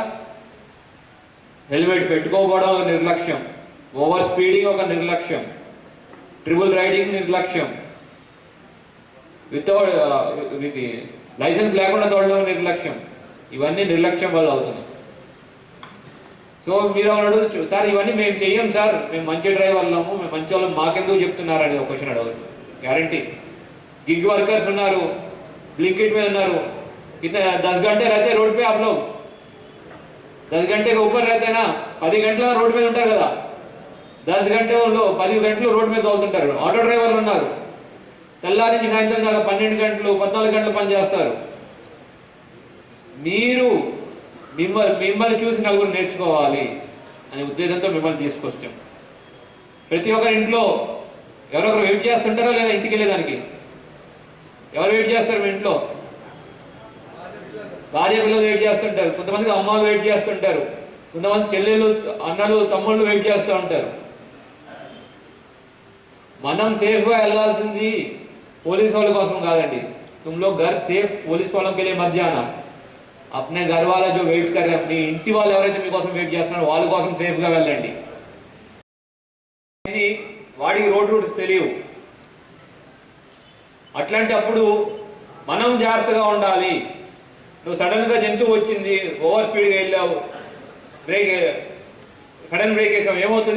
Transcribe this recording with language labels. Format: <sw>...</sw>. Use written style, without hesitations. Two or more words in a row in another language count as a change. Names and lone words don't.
<te>హెల్మెట్ పెట్టుకోకపోవడం ఒక నిర్లక్ష్యం,</te> <en>over speeding</en> <te>ఒక నిర్లక్ష్యం,</te> <en>triple riding</en> <te>నిర్లక్ష్యం,</te> <en>without license</en> <te>లేకుండా తోడడం నిర్లక్ష్యం. ఇవన్నీ నిర్లక్ష్యం వల్ల అవుతుంది. సో మీరు అడగచ్చు, సార్ ఇవన్నీ మేము చెయ్యం సార్, మేము మంచి డ్రైవర్లము, మేము మంచి వాళ్ళం, మాకెందుకు చెప్తున్నారు అనేది ఒక క్వశ్చన్ అడగచ్చు. గ్యారంటీ.</te> <en>gig workers</en> <hi>उన్నారు, ब्लिंकिट में उన్నారు, कितने 10 घंटे रहते रोड पे आप लोग, 10 घंटे के ऊपर रहते ना,</hi> <te>10 గంటల రోడ్ మీద ఉంటారు కదా. 10 గంటలు 10 గంటలు రోడ్ మీద తోలుతుంటారు. ఆటో డ్రైవర్లు ఉన్నారు, తెల్లారి నుంచి సాయంత్రం దాకా 12 గంటలు 14 గంటలు పని చేస్తారు. మీరు మిమ్మల్ని చూసి నలుగురు నేర్చుకోవాలి అనే ఉద్దేశంతో మిమ్మల్ని తీసుకొచ్చాం. ప్రతి ఒక్కరి ఇంట్లో ఎవరొకరు వెయిట్ చేస్తుంటారో లేదా ఇంటికి వెళ్ళేదానికి? ఎవరు వెయిట్ చేస్తారు మీ ఇంట్లో? భార్య పిల్లలు వెయిట్ చేస్తుంటారు, కొంతమందికి అమ్మాలు వెయిట్ చేస్తుంటారు, కొంతమంది చెల్లెళ్ళు, అన్నలు, తమ్ముళ్ళు వెయిట్ చేస్తూ ఉంటారు. మనం సేఫ్గా వెళ్ళాల్సింది పోలీస్ వాళ్ళ కోసం కాదండి.</te> <hi>तुम लोग घर सेफ पुलिस वालों के लिए मत जाना. अपने घर वाला जो वेट कर रहे हैं, अपनी</hi> <te>ఇంటి వాళ్ళు ఎవరైతే మీకోసం వెయిట్ చేస్తున్నారో వాళ్ళ కోసం సేఫ్గా వెళ్ళండి. వాడికి రోడ్ రూట్స్ తెలియవు. అట్లాంటప్పుడు మనం జాగ్రత్తగా ఉండాలి. నువ్వు సడన్గా జంతువు వచ్చింది, ఓవర్ స్పీడ్గా వెళ్ళావు,</te> <en>sudden brake</en> <te>వేసావు, ఏమవుతుంది?</te>